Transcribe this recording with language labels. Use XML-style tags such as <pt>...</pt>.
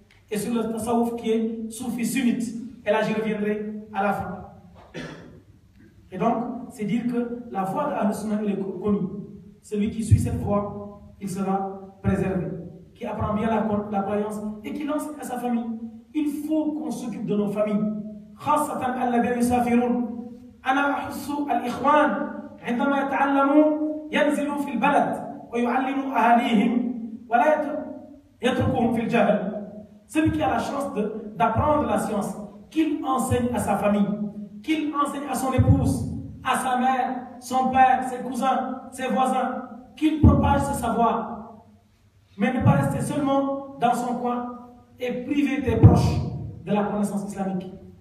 <fr>Et sur le tasawwuf qui est soufi sunnite. Et là, j'y reviendrai à la fin. Et donc, c'est dire que la foi de Ahl-Sunnah est connue. Celui qui suit cette voie, il sera préservé. Qui apprend bien la croyance et qui l'enseigne à sa famille. Il faut qu'on s'occupe de nos familles.</fr> <ar>خاصة الذين يسافرون. أنا أحس الإخوان عندما يتعلمون ينزلوا في البلد ويعلموا أهاليهم ولا يتركوهم في الجهل.</ar> <fr>Celui qui a la chance d'apprendre la science, qu'il enseigne à sa famille, qu'il enseigne à son épouse, à sa mère, son père, ses cousins, ses voisins, qu'il propage ce savoir, mais ne pas rester seulement dans son coin et priver tes proches de la connaissance islamique.</fr>